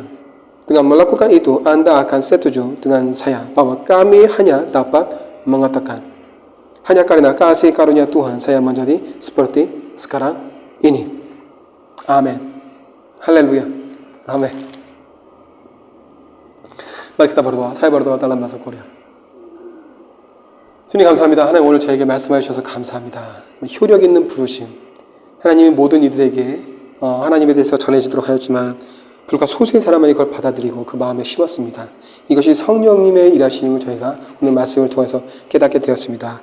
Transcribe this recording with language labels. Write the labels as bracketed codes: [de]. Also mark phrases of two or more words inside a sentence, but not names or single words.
[id] Dengan melakukan itu, Anda akan setuju dengan saya bahwa kami hanya dapat mengatakan, hanya karena kasih karunia Tuhan saya menjadi seperti sekarang ini. Amin. Haleluya. Amin. Mari kita berdoa. Saya berdoa dalam bahasa Korea. [ko] 주님 감사합니다. 하나님 오늘 저에게 말씀해 주셔서 감사합니다. 효력 있는 부르심. 하나님이 모든 이들에게 하나님에 대해서 전해지도록 하였지만 불과 소수의 사람만이 그걸 받아들이고 그 마음에 심었습니다. 이것이 성령님의 일하심을 저희가 오늘 말씀을 통해서 깨닫게 되었습니다.